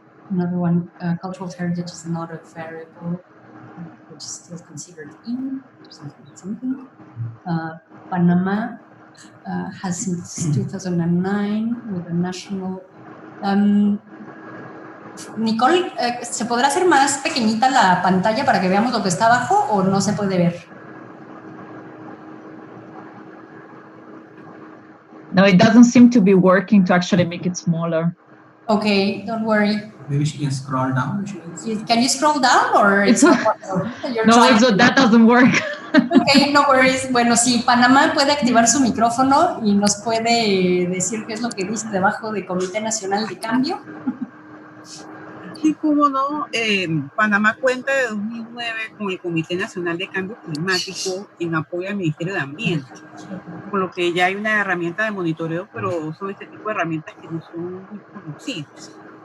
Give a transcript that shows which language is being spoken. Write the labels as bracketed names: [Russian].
[English] Another one, cultural heritage is not a variable which is still considered in, something. Panama has since 2009 with a national... [Spanish] Nicole, ¿se podrá hacer más pequeñita la pantalla para que veamos lo que está abajo o no se puede ver? [English] No, it doesn't seem to be working to actually make it smaller. Okay, don't worry. Maybe she can scroll down. Can you scroll down or it's not possible? That doesn't work. Okay, no worries. [Spanish] Bueno, si Panamá puede activar su micrófono y nos puede decir qué es lo que dice debajo de Comité Nacional de Cambio. Sí, cómo no. Panamá cuenta de 2009 con el Comité Nacional de Cambio Climático en apoyo al Ministerio de Ambiente, por lo que ya hay una herramienta de monitoreo, pero son este tipo de herramientas que no son muy conocidas.